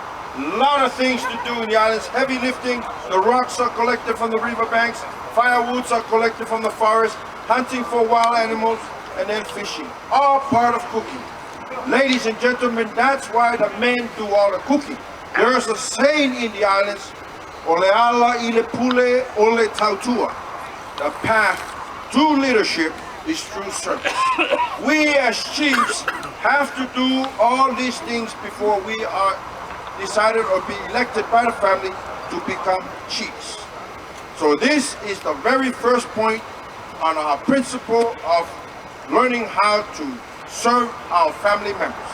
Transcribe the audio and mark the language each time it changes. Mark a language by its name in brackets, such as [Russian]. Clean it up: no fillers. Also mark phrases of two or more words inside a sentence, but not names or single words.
[English] A lot of things to do in the islands. Heavy lifting, the rocks are collected from the riverbanks, firewoods are collected from the forest, hunting for wild animals, and then fishing. All part of cooking. Ladies and gentlemen, that's why the men do all the cooking. There's a saying in the islands, [Samoan] Ole ala ile pule ole tautua. [English] The path to leadership is through service. We as chiefs have to do all these things before we are decided or be elected by the family to become chiefs. So this is the very first point on our principle of learning how to serve our family members.